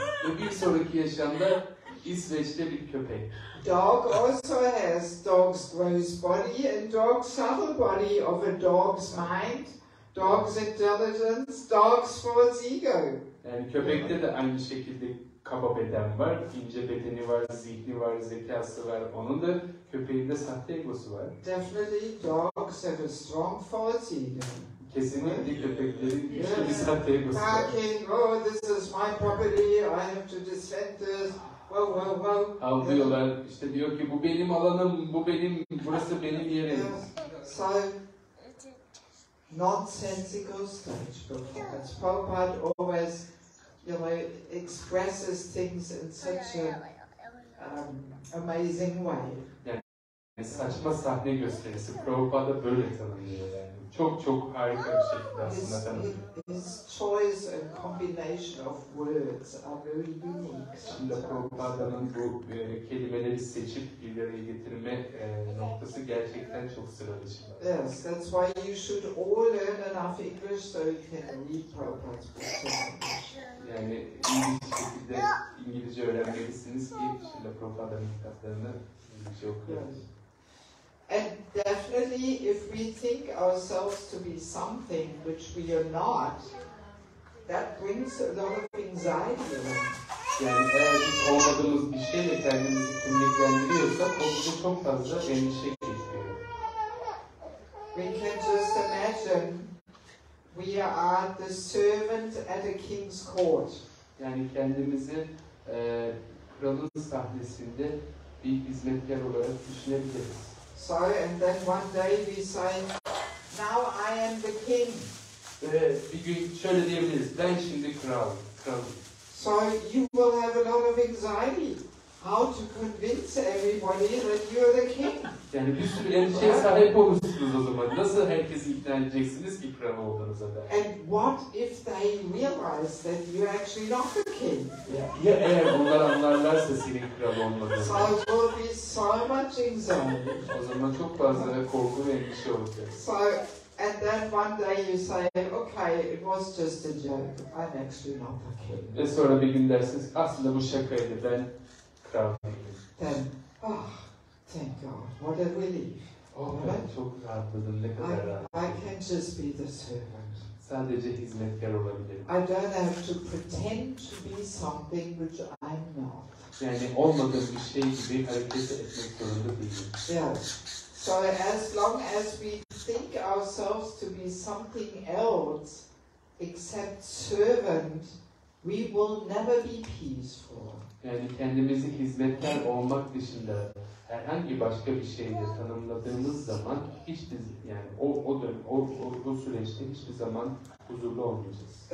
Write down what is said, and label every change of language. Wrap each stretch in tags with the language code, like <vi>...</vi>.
<tr>Ve bir sonraki yaşamda İsveç'te bir köpek.</tr> <en>Dog also has dog's gross body and dog's subtle body of a dog's mind, dog's intelligence, dog's false ego.</en> <tr>Yani köpekte de aynı şekilde kaba beden var, ince bedeni var, zihni var, zekası var. Onun da köpeğinde sahte egosu var.</tr> <en>Definitely dogs have a strong false ego.</en> <tr>Kesinlikle köpeklerin güçlü bir sahte egosu var.</tr> <en>Barking, oh this is my property, I have to defend this. Wow.</en> <tr>Avlıyorlar, işte diyor ki bu benim alanım, burası benim yerim.</tr> <en>So, nonsensical stage performance. Prabhupada always, expresses things in such an amazing way.</en> <tr>Yani saçma sahne gösterisi. Prabhupada böyle tanımlıyor yani. Çok harika bir şekilde aslında tanımlıyor.</tr> <en>His choice and combination of words are very unique.</en> <tr>Şimdi Prabhupa'nın bu kelimeleri seçip bir araya getirme noktası gerçekten çok sıra dışı.</tr> <en>Yes, that's why you should all learn enough English so you can read Prabhupada's books.</en> <tr>Yani iyi bir şekilde İngilizce öğrenmelisiniz ki şimdi Prabhupa'nın kitaplarını İngilizce okuyabilirsiniz.</tr> <en>And definitely, if we think ourselves to be something which we are not, that brings a lot of anxiety along.</en> <tr>Yani eğer biz olmadığımız bir şeyle kendimizi kimliklendiriyorsak o bize çok fazla endişe getiriyor.</tr> <en>We can just imagine we are the servant at a king's court.</en> <tr>Yani kendimizi kralın sahnesinde bir hizmetkar olarak düşünebiliriz.</tr> <en>So, and then one day we say, now I am the king.</en> <tr>Bir gün şöyle diyebiliriz, ben şimdi kralım.</tr> <en>So you will have a lot of anxiety. How to convince everybody that you are the king?</en> <tr>Yani bir sürü endişeye sahip olursunuz o zaman. Nasıl herkesi ikna edeceksiniz ki kral olduğunuza dair?</tr> <en>And what if they realize that you're actually not the king?</en> <tr>Ya eğer bunlar anlarlarsa senin kral olmadığını?</tr> <en>So it will be so much anxiety.</en> <tr>O zaman çok fazla korku ve endişe olacak.</tr> <en>So, and then one day you say, okay, it was just a joke. I'm actually not the king.</en> <tr>Ve sonra bir gün dersiniz, aslında bu şakaydı, ben kral değilim.</tr> <en>Then, thank God, what a relief.</en> <tr>Ben çok rahatladım, ne kadar rahat.</tr> <en>I can just be the servant.</en> <tr>Sadece hizmetkar olabilirim.</tr> <en>I don't have to pretend to be something which I'm not.</en> <tr>Yani olmadığım bir şey gibi hareket etmek zorunda değilim.</tr> <en>Yes. So as long as we think ourselves to be something else except servant, we will never be peaceful.</en> <tr>Yani kendimizi hizmetkar olmak dışında herhangi başka bir şeyle tanımladığımız zaman hiçbir yani o süreçte hiçbir zaman huzurlu olmayacağız.</tr>